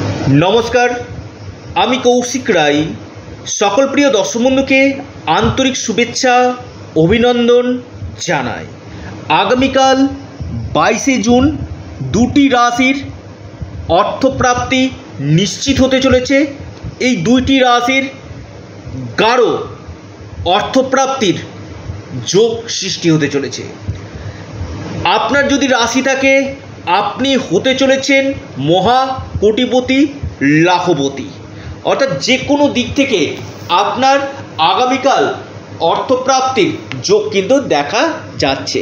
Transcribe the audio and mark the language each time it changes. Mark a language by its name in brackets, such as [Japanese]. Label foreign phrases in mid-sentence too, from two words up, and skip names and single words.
[Bangla] নমস্কার আমি কৌশিক রায় সকল প্রিয় দর্শক বন্ধুকে আন্তরিক শুভেচ্ছা অভিনন্দন জানাই। আগামীকাল 22 জুন দুটি রাশির অর্থপ্রাপ্তি নিশ্চিত হতে চলেছে। এই দুইটি রাশির গাঢ় অর্থপ্রাপ্তির যোগ সৃষ্টি হতে চলেছে। আপনার যদি রাশি থাকে আপনি হতে চলেছেন মহা কোটিপতি লাখপতি, অর্থাৎ যে কোনো দিক থেকে আপনার আগামীকাল অর্থপ্রাপ্তির যোগ কিন্তু দেখা যাচ্ছে।